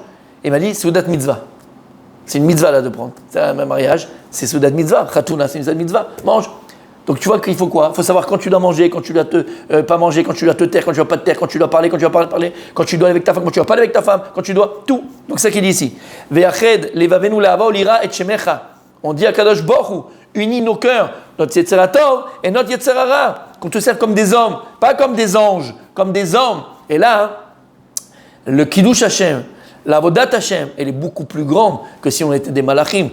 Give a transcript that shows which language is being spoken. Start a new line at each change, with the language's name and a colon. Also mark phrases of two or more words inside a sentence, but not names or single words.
French: Et il m'a dit
Hebrew: סעודת מצוה.
French: C'est une mitzvah là de prendre. C'est un mariage, c'est
Hebrew: סעודת מצוה.
French: Khatouna, c'est une
Hebrew: סעודת מצוה.
French: Mange. Donc tu vois qu'il faut quoi? Il faut savoir quand tu dois manger, quand tu dois pas manger, quand tu dois te taire, quand tu dois pas te taire, quand tu dois parler, quand tu dois pas parler, quand tu dois aller avec ta femme, quand tu dois pas aller avec ta femme, quand tu dois tout. Donc c'est ça qu'il dit ici.
Hebrew: וְיַחֵד לְבָבֵנוּ לְאַהֲבָה וּלְיִרְאָה אֶת שְׁמֶךָ.
French: On dit à
Hebrew: קדוש ברוך הוא,
French: unis nos cœurs, notre
Hebrew: יצר טוב
French: et notre
Hebrew: יצר הרע,
French: qu'on te serve comme des hommes, pas comme des anges, comme des hommes. Et là, le
Hebrew: קידוש השם,
French: la
Hebrew: עבודת השם,
French: elle est beaucoup plus grande que si on était des malachim.